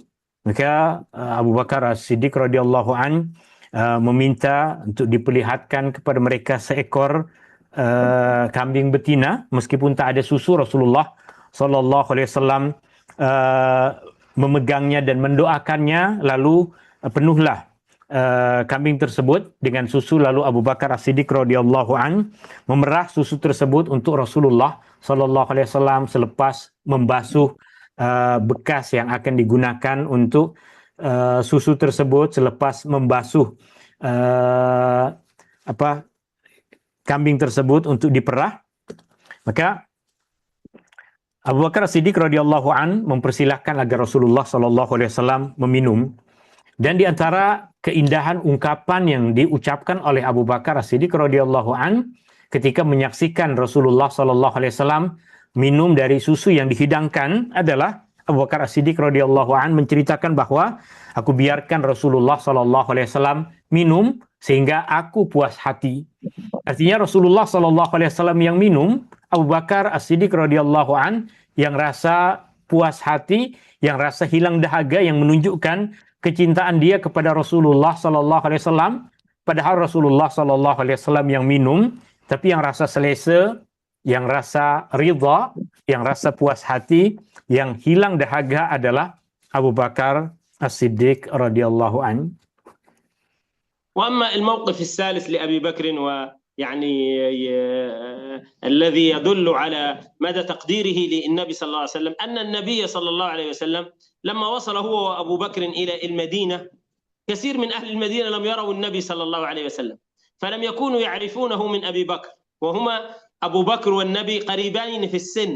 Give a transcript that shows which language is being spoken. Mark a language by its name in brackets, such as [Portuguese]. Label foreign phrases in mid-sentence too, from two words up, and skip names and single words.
[Malay] Maka Abu Bakar As-Siddiq [Arabic] رضي الله عن [Malay] meminta untuk diperlihatkan kepada mereka seekor kambing betina, meskipun tak ada susu. Rasulullah [Arabic] صلى الله عليه وسلم [Malay] memegangnya dan mendoakannya, lalu penuhlah kambing tersebut dengan susu. Lalu Abu Bakar As-Siddiq [Arabic] رضي الله عن [Malay] memerah susu tersebut untuk Rasulullah [Arabic] صلى الله عليه وسلم [Malay] selepas membasuh bekas yang akan digunakan untuk susu tersebut, selepas membasuh kambing tersebut untuk diperah. Maka Abu Bakar As-Siddiq [Arabic] رضي الله عن [Malay] mempersilahkan agar Rasulullah [Arabic] صلى الله عليه وسلم [Malay] meminum. Dan di antara keindahan ungkapan yang diucapkan oleh Abu Bakar As-Siddiq [Arabic] رضي الله عن [Malay] ketika menyaksikan Rasulullah [Arabic] صلى الله عليه وسلم [Malay] minum dari susu yang dihidangkan adalah Abu Bakar As-Siddiq [Arabic] رضي الله عن [Malay] menceritakan bahwa aku biarkan Rasulullah [Arabic] صلى الله عليه وسلم [Malay] minum sehingga aku puas hati. Artinya Rasulullah [Arabic] صلى الله عليه وسلم [Malay] yang minum, Abu Bakar As-Siddiq [Arabic] رضي الله عن [Malay] yang rasa puas hati, yang rasa hilang dahaga, yang menunjukkan kecintaan dia kepada Rasulullah [Arabic] صلى الله عليه وسلم. [Malay] Padahal Rasulullah [Arabic] صلى الله عليه وسلم [Malay] yang minum, tapi yang rasa selesa, yang rasa ridha, yang rasa puas hati, yang hilang dahaga adalah Abu Bakar As-Siddiq [Arabic] رضي الله عن. وأما الموقف الثالث لأبي بكر ويعني الذي يدل على مدى تقديره للنبي صلى الله عليه وسلم، أن النبي صلى الله عليه وسلم لما وصل هو وأبو بكر إلى المدينة، كثير من أهل المدينة لم يروا النبي صلى الله عليه وسلم، فلم يكونوا يعرفونه من أبي بكر، وهما أبو بكر والنبي قريبين في السن.